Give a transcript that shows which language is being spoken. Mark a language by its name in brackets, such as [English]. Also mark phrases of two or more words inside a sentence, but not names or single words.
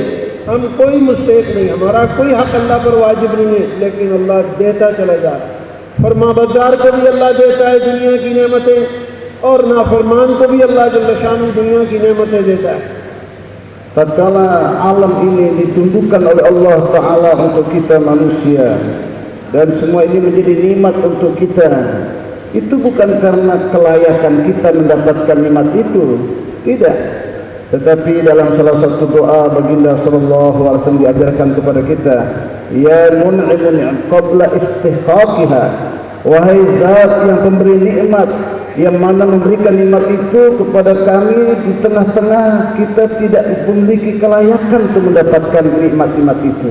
[Hindi] हम कोई मुस्तहिक नहीं, हमारा कोई हक अल्लाह पर वाजिब नहीं है, लेकिन अल्लाह देता चला जा रहा है। फरमाबरदार को भी अल्लाह देता है दुनिया की नेमतें, और नाफरमान को भी अल्लाह [Arabic] جل شانه [Hindi] दुनिया की नेमतें देता है। [Indonesian] Tatkala alam ini ditumbuhkan oleh Allah Ta'ala untuk kita manusia, dan semua ini menjadi nikmat untuk kita, itu bukan karena kelayakan kita mendapatkan nikmat itu, tidak. Tetapi dalam salah satu doa baginda [Arabic] صلى الله عليه وسلم [Indonesian] diajarkan kepada kita, [Arabic] يا منعم قبل استحقاقها, [Indonesian] wahai zat yang pemberi nikmat, yang mana memberikan nikmat itu kepada kami di tengah-tengah kita tidak memiliki kelayakan untuk mendapatkan nikmat-nikmat itu.